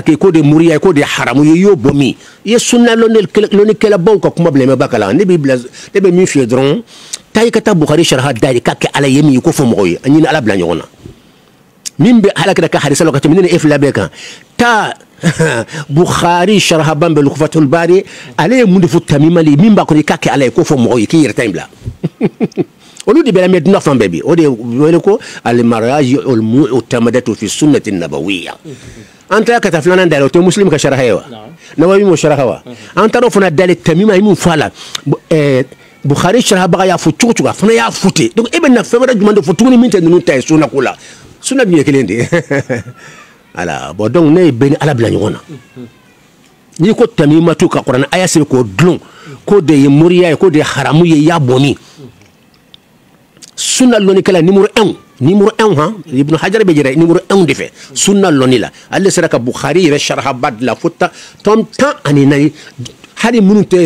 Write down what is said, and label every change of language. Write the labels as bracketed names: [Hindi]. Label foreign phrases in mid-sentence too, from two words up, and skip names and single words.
[Bambara] kɛ ko de moriya ye ko de haramu ye i y'o bɔ min i ye sunna lɔnnikɛlabaw ka kuma bila i ma ba kalan ne bɛ min f'i ye dɔrɔn taa i ka taa Bukhari sharha dayɛlɛ k'a kɛ ala ye min ye ko fɔ mɔgɔw ye a ɲini ala bila ɲɔgɔn na min bɛ alakira ka hadisa la ka tɛmɛ ne ni e fila bɛɛ kan taa Bukhari sharha ban bɛ Fathul Bari ale ye mun de fɔ tamimali min b'a kɔnɔ i k'a kɛ ala ye ko fɔ mɔgɔw ye k'i yɛrɛ ta in bila olu de bɛ lamɛn dunan fan bɛɛ bi o de wele ko al-maraj al-mu'tamadatu fi sunnati nabawiyya an taara ka taa filanan dayɛlɛ o tɛ muslim ka sharha ye wa Nawawi m'o sharha wa an taara o fana dayɛlɛ tamima ye min fɔ a la Bukhari sharha baga y'a fɔ cogo cogo a fana y'a fɔ ten donc e bɛ na fɛn wɛrɛ jumɛn de fɔ tuguni min tɛ ninnu ta ye sunna ko la sunna dun ye kelen de ye ala bon donc ne ye bɛɛ ni ala bila ɲɔgɔn na n'i ko tamimatu ka kuranɛ aya sɛbɛn k'o dulon k'o de ye moriya ye k'o de ye haramu ye i y'a bɔ min sunna lɔnnikɛla numéro 1 han Ibn Hajar bɛ yɛrɛ numéro 1 de fɛ sunna lɔnni la ale sera ka Bukhari yɛrɛ sharha ba dilan fo tɔm 10 ani 4 hali minnu